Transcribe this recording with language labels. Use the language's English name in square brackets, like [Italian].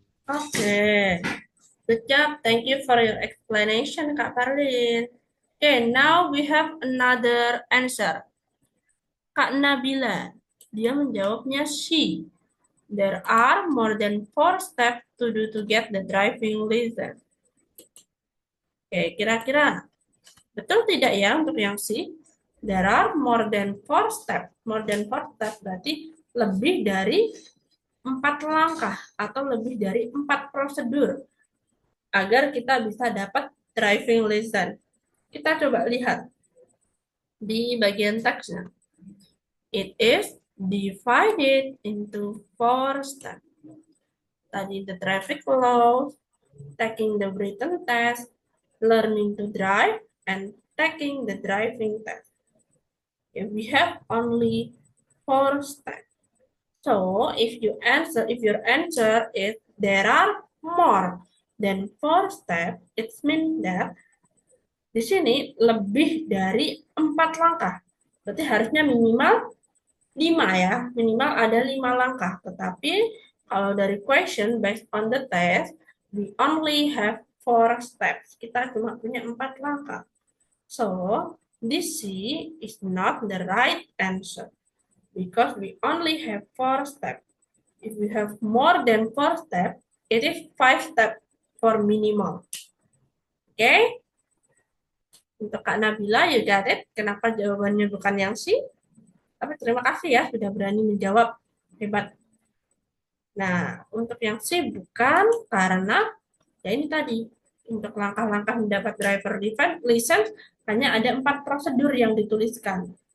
[English] Oke, good job. Thank you for your explanation, Kak Parlin. Okay, now we have another answer. Kak Nabila, [Indonesian] dia menjawabnya C. [English] There are more than 4 steps to do to get the driving license. [Indonesian] Oke, kira-kira betul tidak ya untuk yang C? [English] There are more than 4 steps. More than 4 steps [Indonesian] berarti lebih dari 4 langkah atau lebih dari 4 prosedur agar kita bisa dapat driving license. Kita coba lihat di bagian teksnya. [English] It is divided into 4 steps. Tadi the traffic laws, taking the written test, learning to drive, and taking the driving test. We have only 4 steps. So if your answer is there are more than 4 steps, it means that [Indonesian] di sini lebih dari 4 langkah. Berarti harusnya minimal 5 ya, minimal ada 5 langkah. Tetapi kalau dari [English] question based on the test, we only have 4 steps. [Indonesian] Kita cuma punya 4 langkah. [English] So, this C is not the right answer because we only have 4 steps. If we have more than 4 steps, it is 5 steps for minimal. Okay? Untuk Kak Nabila, you got it? [Indonesian] Kenapa jawabannya bukan yang C? Tapi terima kasih ya sudah berani menjawab. Hebat. Nah, untuk yang C bukan karena ya ini tadi. Untuk langkah-langkah mendapat driver license hanya ada 4 prosedur yang dituliskan.